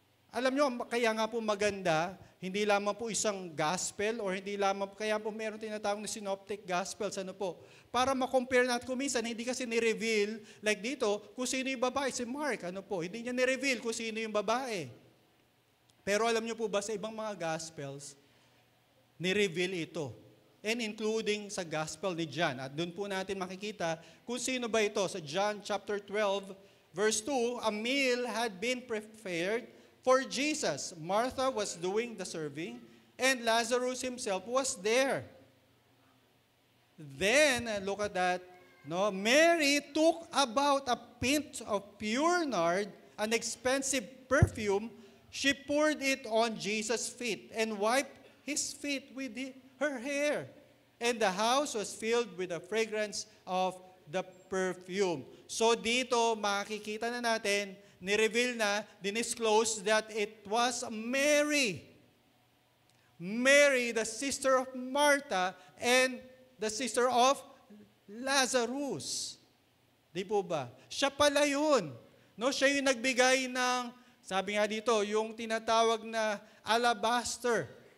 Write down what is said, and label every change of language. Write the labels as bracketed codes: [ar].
[tl] Alam nyo, kaya nga po maganda, hindi lamang po isang gospel or hindi lamang, kaya po meron tinatawag na synoptic gospels, para ma-compare natin kung minsan, hindi kasi ni-reveal, like dito, kung sino yung babae, si Mark, hindi niya ni-reveal kung sino yung babae. Pero alam niyo po ba, sa ibang mga gospels, ni-reveal ito. And including sa gospel ni John. At doon po natin makikita kung sino ba ito. [en] Sa John chapter 12, verse 2, a meal had been prepared for Jesus. Martha was doing the serving, and Lazarus himself was there. Then, look at that. No, Mary took about a pint of pure nard, an expensive perfume. She poured it on Jesus' feet and wiped his feet with her hair. And the house was filled with the fragrance of the perfume. [tl] So dito, makikita na natin, ni-reveal na, dinisclose [en] that it was Mary. Mary, the sister of Martha, and the sister of Lazarus. [tl] Di po ba? Siya pala yun. No, siya yung nagbigay ng, sabi nga dito, yung tinatawag na alabaster.